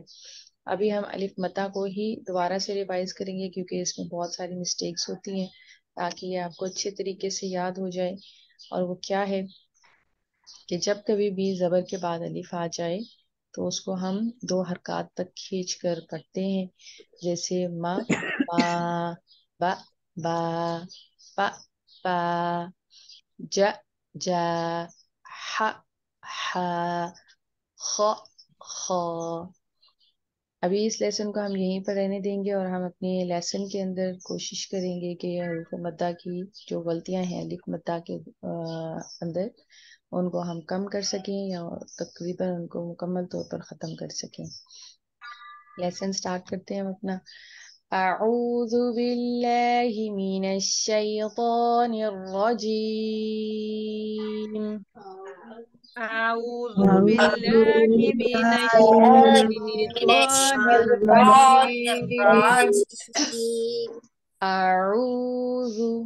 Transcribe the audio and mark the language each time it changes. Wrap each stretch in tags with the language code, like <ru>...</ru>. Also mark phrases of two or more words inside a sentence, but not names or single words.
<ur>ابھی ہم الف مدہ کو ہی دوبارہ سے ریوائز کریں گے کیونکہ اس میں بہت ساری مسٹیکس ہوتی ہیں، تاکہ یہ آپ کو اچھے طریقے سے یاد ہو جائے۔ اور وہ کیا ہے کہ جب کبھی بھی زبر کے بعد الف آ جائے تو اس کو ہم دو حرکات تک کھینچ کر پڑھتے ہیں، جیسے ما ما، با با، پا پا، جا جا، ح ح، خ خ۔ ابھی اس لیسن کو ہم یہیں پر رہنے دیں گے اور ہم اپنے لیسن کے اندر کوشش کریں گے کہ حروف مدہ کی جو غلطیاں ہیں الف مدہ کے اندر ان کو ہم کم کر سکیں یا تقریباً ان کو مکمل طور پر ختم کر سکیں۔ لیسن سٹارٹ کرتے ہیں ہم اپنا۔</ur> <ar>اعوذ باللہ من الشیطان الرجیم۔ اعوذ أعوذ باللہ من الشیطان الرجیم۔ اعوذ</ar>